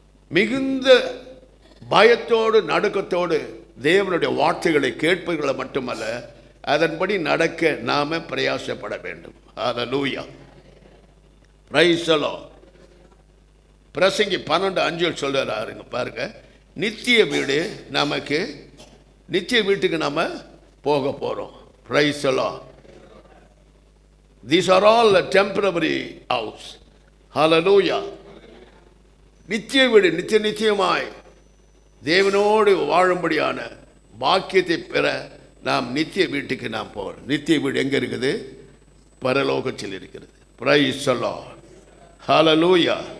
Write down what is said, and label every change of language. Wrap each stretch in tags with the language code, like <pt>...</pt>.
<ta>மிகுந்த பயத்தோடு நடுக்கத்தோடு தேவனுடைய வார்த்தைகளை கேட்பவர்களை மட்டுமல்ல, அதன்படி நடக்க நாம பிரயாசப்பட வேண்டும். ஹல்லேலூயா.</ta> <en>Praise the Lord.</en> <ta>பிரசங்கி 12:5 சொல்றாருங்க பாருங்க. நித்திய வீடு நமக்கு, நித்திய வீட்டுக்கு நாம போக போறோம்.</ta> <en>Praise the Lord. These are all a temporary house. Hallelujah.</en> <ta>நித்திய வீடு, நித்தியமாய் தேவனோடு வாழும்படியான பாக்கியத்தை பெற நாம் நித்திய வீட்டுக்கு நாம் போகிறோம். நித்திய வீடு எங்கே இருக்குது? பரலோகத்தில் இருக்கிறது.</ta> <en>Praise the Lord.</en> <ta>ஹல்லேலூயா.</ta>